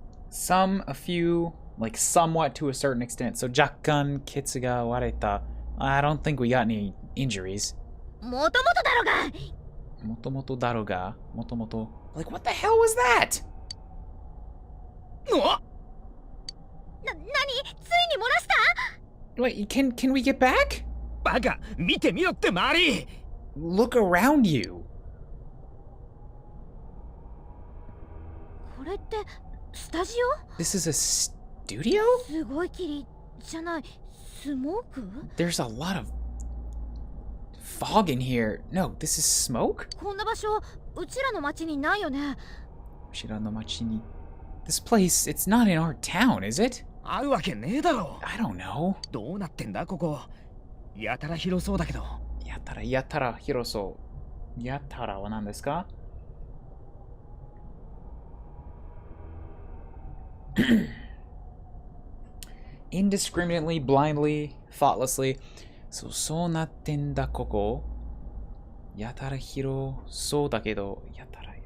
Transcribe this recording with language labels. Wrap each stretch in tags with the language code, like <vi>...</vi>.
<en>Some, a few, like somewhat to a certain extent.</en> <ja>So 若干ケツが割れた.</ja> <en>I don't think we got any injuries.</en> <ja>もともとだろが。もともとだろが。もともと.</ja> <en>Like what the hell was that?</en> <ja>何ついに漏らした？</ja> <en>Wait, can we get back?</en> <ja>バカ、見てみろって周り。</ja> <en>Look around you.</en> <ja>これってスタジオ？</ja> <en>This is a studio?</en> <ja>すごい霧じゃない、スモーク？</ja> <en>There's a lot of fog in here. No, this is smoke?</en> <ja>こんな場所うちらの町にないよね。うちらの町に.</ja> <en>This place, it's not in our town, is it?</en> <ja>あるわけねえだろ。</ja> <en>I don't know.</en> <ja>どうなってんだここ。やたら広そうだけど。やたら広そう。やたらは何ですか?</ja> <en>Indiscriminately, blindly, thoughtlessly.</en> <ja>そうなってんだここ。やたら広そうだけど、やたら。</ja>